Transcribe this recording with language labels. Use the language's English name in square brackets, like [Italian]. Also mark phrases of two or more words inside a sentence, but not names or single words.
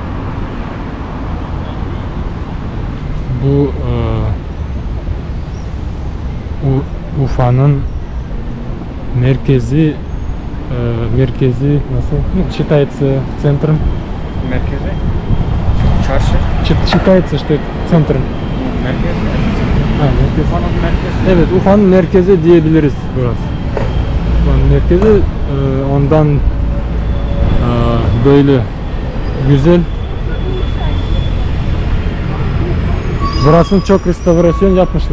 [Turkish] Bu Ufa'nın merkezi nasıl? [Russian] Считается центром. [Turkish] Merkezi. Çarşı. [Russian] Считается, что центром. [Turkish] Merkez. Merkez. Ufa'nın merkezi. Evet, Ufa'nın merkezi diyebiliriz burası. Ufa'nın merkezi, ondan böyle güzel. Burasını çok restorasyon yapmışlar.